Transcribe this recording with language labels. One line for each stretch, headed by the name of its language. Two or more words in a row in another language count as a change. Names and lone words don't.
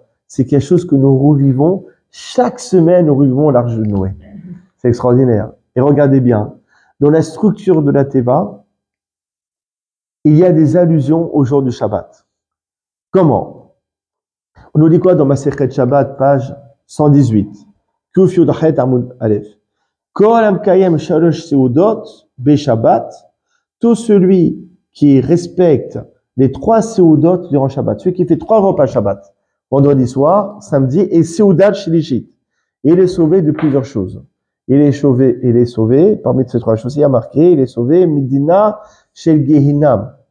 French: C'est quelque chose que nous revivons. Chaque semaine, nous revivons l'arche de Noé. C'est extraordinaire. Et regardez bien. Dans la structure de la teva, il y a des allusions au jour du Shabbat. Comment? On nous dit quoi dans Masechet Shabbat, page 118?
Hebrew: קוף יוד חית עמוד אלף. כל המקיים שלוש סעודות בשבת.
French: Tout celui qui respecte les 3 Seudot durant Shabbat. Celui qui fait 3 repas Shabbat. Vendredi soir, samedi et
Hebrew: סעודה שלישית.
French: Il est sauvé de plusieurs choses. Il est sauvé, parmi ces 3 choses, il y a marqué, il est sauvé,
Hebrew: מדינה של גיהנם.